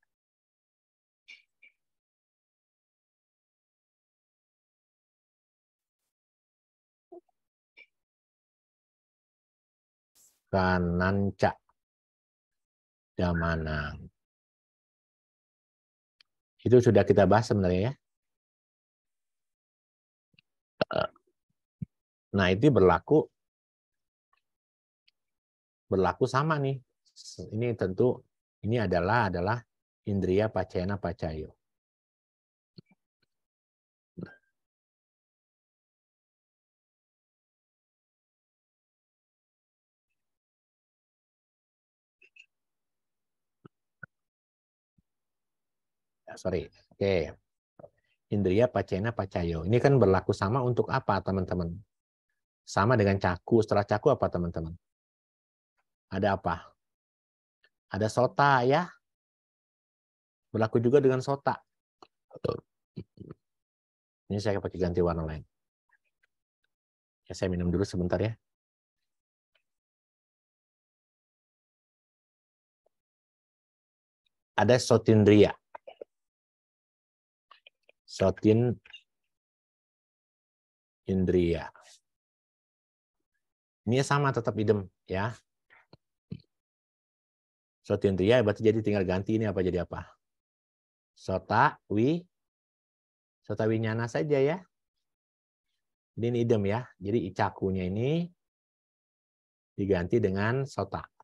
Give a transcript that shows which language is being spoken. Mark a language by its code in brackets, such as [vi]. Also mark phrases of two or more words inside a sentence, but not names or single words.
[pi] Kananca damanang. [id] Itu sudah kita bahas sebenarnya ya. Nah, itu berlaku berlaku sama nih. Ini tentu ini adalah [pi] indriya pacayana pacayo. [id] Sorry. Oke. [pi] Indriya pacayana pacayo. [id] Ini kan berlaku sama untuk apa, teman-teman? Sama dengan caku. Setelah caku apa, teman-teman? Ada apa? Ada sota, ya. Berlaku juga dengan sota. Ini saya pakai ganti warna lain. Ya, saya minum dulu sebentar ya. Ada sotindriya. [pi] Sotin indriya. [id] Ini sama tetap idem ya. Sotindriya berarti jadi tinggal ganti ini apa jadi apa? [pi] Sota winyana [id] saja ya. Ini idem ya. Jadi cakunya ini diganti dengan sota.